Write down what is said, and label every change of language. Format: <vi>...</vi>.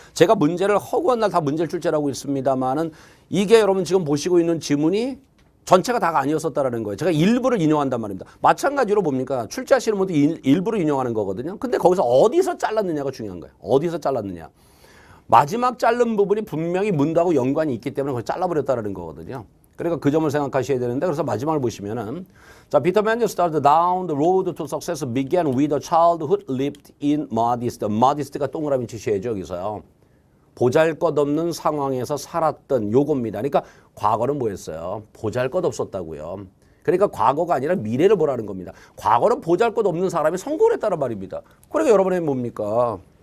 <ko>제가 문제를 허구한 날 다 문제를 출제하고 있습니다만은 이게 여러분 지금 보시고 있는 지문이 전체가 다가 아니었었다라는 거예요. 제가 일부를 인용한단 말입니다. 마찬가지로 뭡니까? 출제하시는 분도 일부를 인용하는 거거든요. 근데 거기서 어디서 잘랐느냐가 중요한 거예요. 어디서 잘랐느냐. 마지막 자른 부분이 분명히 문도하고 연관이 있기 때문에 그걸 잘라버렸다라는 거거든요. 그러니까 그 점을 생각하셔야 되는데 그래서 마지막을 보시면은 자,</ko> <en>Peter Manuel started down the road to success began with a childhood lived in modest.</en> <ko>modest가 동그라미 치셔야죠, 여기서요. 보잘것없는 상황에서 살았던 요겁니다. 그러니까 과거는 뭐였어요? 보잘것없었다고요. 그러니까 과거가 아니라 미래를 보라는 겁니다. 과거는 보잘것없는 사람이 성공을 했다는 말입니다. 그러니까 여러분이 뭡니까?</ko>